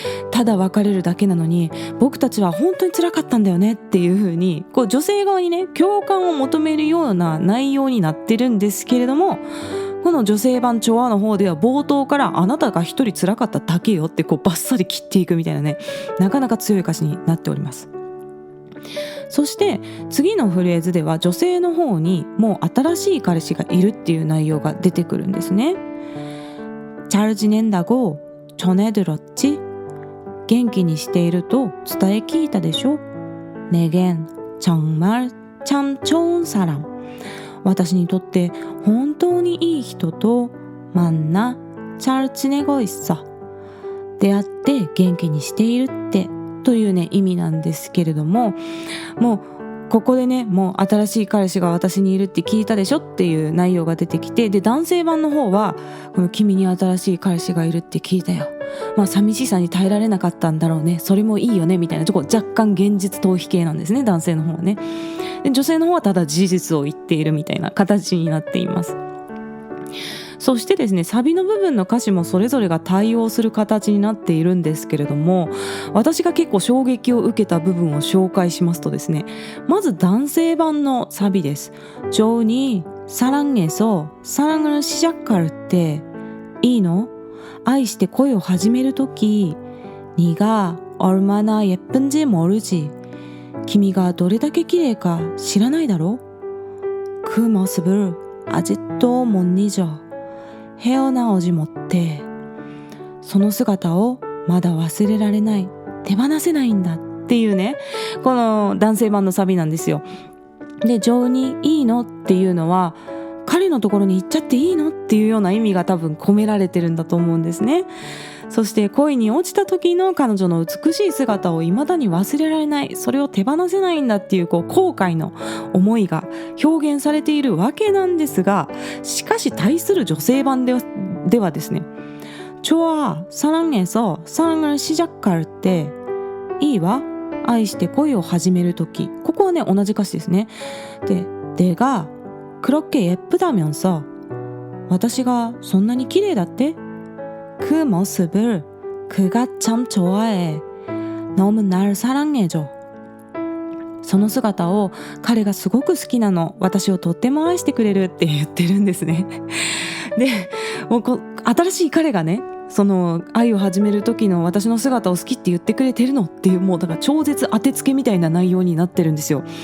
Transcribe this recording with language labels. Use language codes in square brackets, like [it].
[ja] ただ別れるだけなのに僕たちは本当に辛かったんだよねっていう風に女性側にね共感を求めるような内容になってるんですけれども、この女性版チョアの方では冒頭からあなたが一人辛かっただけよってバッサリ切っていくみたいなね、なかなか強い歌詞になっております。そして次のフレーズでは女性の方にもう新しい彼氏がいるっていう内容が出てくるんですね。 [ko] 잘 지낸다고 전해들었지? [ja] 元気にしていると伝え聞いたでしょ。 [ko] 내겐 정말 참 좋은 사람. [ja] 私にとって本当にいい人と [ko] 만나 잘 지내고 있어. [ja] 出会って元気にしているってというね意味なんですけれども、もうここでねもう新しい彼氏が私にいるって聞いたでしょっていう内容が出てきて、で男性版の方はこの君に新しい彼氏がいるって聞いたよ、まあ寂しさに耐えられなかったんだろうね、それもいいよねみたいな若干現実逃避系なんですね、男性の方はね。で女性の方はただ事実を言っているみたいな形になっています。そしてですね、サビの部分の歌詞もそれぞれが対応する形になっているんですけれども、私が結構衝撃を受けた部分を紹介しますとですね、まず男性版のサビです。 [ko] 조은이 사랑해서 사랑을 시작할 때 [ja] いいの? 愛して恋を始めるとき [ko] 네가 얼마나 예쁜지 모르지. [ja] 君がどれだけ綺麗か知らないだろ? [ko] 그 모습을 아직도 못 잊어. 헤어나오지 못해. [ja] その姿をまだ忘れられない、手放せないんだっていうね、この男性版のサビなんですよ。で、情にいいのっていうのは、彼のところに行っちゃっていいのっていうような意味が多分込められてるんだと思うんですね。そして恋に落ちた時の彼女の美しい姿を未だに忘れられない、それを手放せないんだっていう後悔の思いが表現されているわけなんですが、しかし対する女性版ではですね、 [ko] 좋아 사랑해서 사랑을 시작할 때 [ja] いいわ愛して恋を始める時、ここはね同じ歌詞ですね。 [ko] で、내가 그렇게 예쁘다면서 [ja] 私がそんなに綺麗だって、 [ko] 그 모습을 그가 참 좋아해. 너무 날 사랑해줘. [ja] その姿を彼がすごく好きなの、私をとっても愛してくれるって言ってるんですね。で、もう新しい彼がね、その愛を始める時の私の姿を好きって言ってくれてるのっていう、もうだから超絶当てつけみたいな内容になってるんですよ。